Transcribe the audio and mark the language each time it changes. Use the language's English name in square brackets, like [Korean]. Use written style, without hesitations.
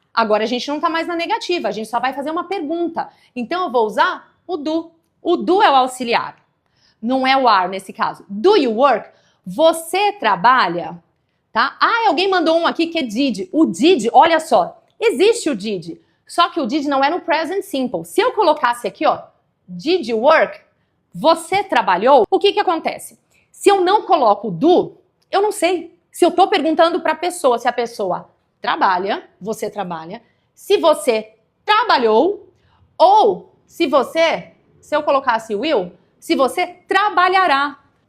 [Portuguese] Agora a gente não tá mais na negativa, a gente só vai fazer uma pergunta. Então eu vou usar o do. O do é o auxiliar. Não é o are nesse caso. [English] Do you work? [Portuguese] Você trabalha? Tá? Ah, alguém mandou um aqui que é did. O did, olha só, existe o did. Só que o did não é no present simple. Se eu colocasse aqui, ó, [English] did you work? [Portuguese] Você trabalhou? O que que acontece? Se eu não coloco o do, eu não sei. Se eu tô perguntando pra pessoa, se a pessoa trabalha, você trabalha, se você trabalhou, ou se eu colocasse will, se você trabalhará.